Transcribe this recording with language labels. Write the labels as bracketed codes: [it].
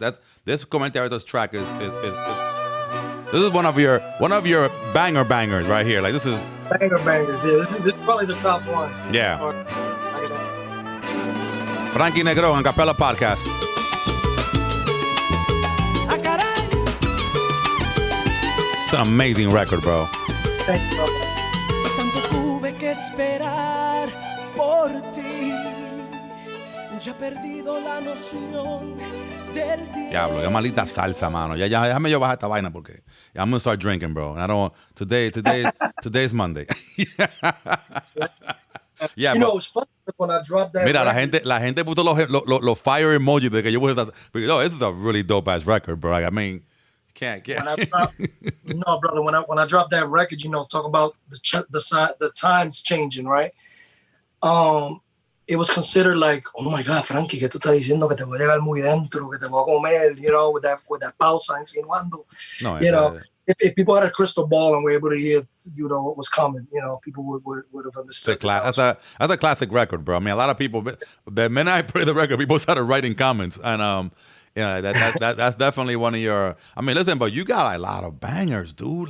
[en] That this Comerta track is. This is one of your bangers right here. Like, this is bangers. Yeah, this is probably the top one. Yeah. Frankie Negron, Acapella Podcast. It's an amazing record, bro. Thank you, brother. [es] Tanto tuve que esperar por ti. Ya he perdido la noción del tiempo. Diablo, qué maldita salsa, mano. Ya, déjame yo bajar esta vaina porque [en] I'm gonna start drinking, bro. And I don't. Today's Monday. Yeah, it's funny when I dropped that. [es] Mira, [en] record, [es] la gente puso los fire emojis de que yo voy a estar. [en] This is a really dope ass record, bro. I mean, you can't get. No, brother. When I dropped that record, talk about the times changing, right? It was considered like, oh my God, Frankie, [es] ¿qué tú estás diciendo? Que te voy a llegar muy dentro, que te voy a comer, [en] with that [es] pausa insinuando. [en] No, if people had a crystal ball and were able to hear, what was coming, people would have understood. That's a classic record, bro. I mean, a lot of people, the minute I play the record, people started writing comments, and that's definitely one of your. I mean, listen, but you got a lot of bangers, dude.